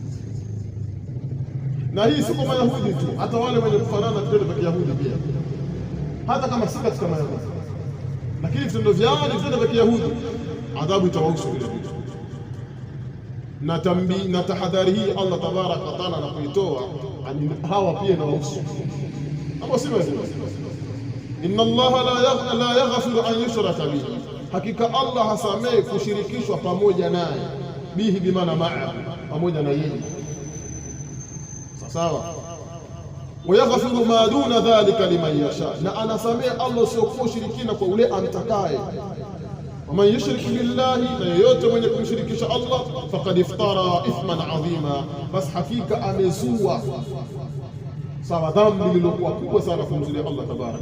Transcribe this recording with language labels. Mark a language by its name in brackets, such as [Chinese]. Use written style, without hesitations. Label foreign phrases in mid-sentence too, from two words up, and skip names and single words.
[Swahili] Na hii si kwa Mayahudi tu, hata wale wenye kufanana vitendo vya Kiyahudi pia, hata kama si katika Mayahudi, lakini vitendo vyao ni vitendo vya Kiyahudi, adhabu itawahusu vile vile. Na tahadhari hii [Arabic] Allah tabaraka wa taala [Swahili] anapoitoa hawa pia na wahusu hapo, si wewe. [Arabic] Inna Allah la yaghfiru an yushraka bihi, [Swahili] hakika Allah hasamehe kushirikishwa pamoja naye, bihi bimaana ma'a, pamoja na yeye, sawa. [Arabic] Wa yaghfiru ma duna dhalika liman yasha, [Swahili] na anasamehe Allah sio kwa ushirikina kwa ule amtakaye. [Arabic] Waman yushrik billahi, [Swahili] na yeyote mwenye kumshirikisha Allah, [Arabic] faqad iftara ithman adhima, [Swahili] bas hakika amezua, sawa, dhambi lililokuwa kubwa sana kumzulia [Arabic] Allah tabaraka.